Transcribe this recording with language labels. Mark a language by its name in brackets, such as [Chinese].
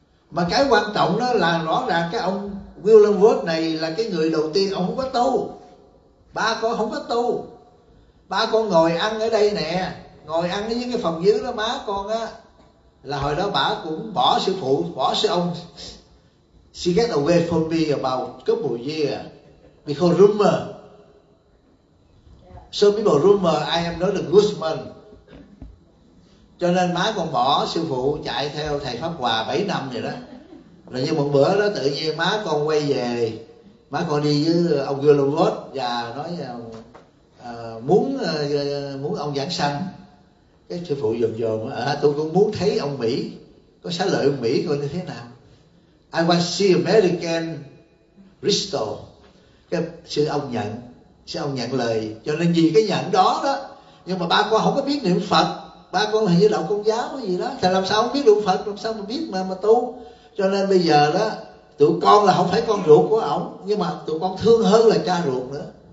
[Vietnamese] Mà cái quan trọng đó là rõ ràng cái ông Willenworth này là cái người đầu tiên, ông không có tu. Ba con không có tu. Ba con ngồi ăn ở đây nè, ngồi ăn ở những cái phòng dưới đó má con á. Là hồi đó bà cũng bỏ sư phụ, bỏ sư ông. [English] She get away from me about a couple of years because rumor. So people rumor I am not a good man. [Vietnamese] Cho nên má con bỏ sư phụ chạy theo thầy Pháp Hòa 7 năm rồi đó. Rồi như một bữa đó tự nhiên má con quay về, má con đi với ông Gilovod và nói muốn ông giảng sanh. Cái sư phụ dồn dồn, tôi cũng muốn thấy ông Mỹ, có xá lợi ông Mỹ coi như thế nào. [English] I want to see American Bristol. [Vietnamese] Cái sư ông nhận, sư ông nhận lời. Cho nên vì cái nhận đó đó, nhưng mà ba con không có biết niệm Phật, ba con hình như đạo công giáo cái gì đó, thì làm sao không biết được Phật, làm sao mà biết mà tu. Cho nên bây giờ đó, tụi con là không phải con ruột của ổng, nhưng mà tụi con thương hơn là cha ruột nữa.